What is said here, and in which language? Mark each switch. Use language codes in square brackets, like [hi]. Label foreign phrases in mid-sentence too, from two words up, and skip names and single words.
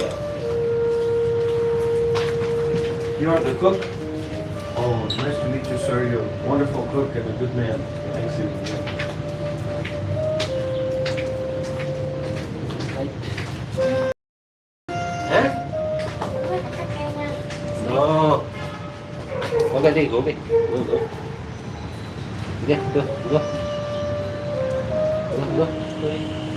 [en] You are the cook? Oh, it's nice to meet you, sir. You're a wonderful cook and a good man. Thanks you. [vi] Hả? [en] No. Okay, đi, go, go, go. Okay, go, go. Go, go.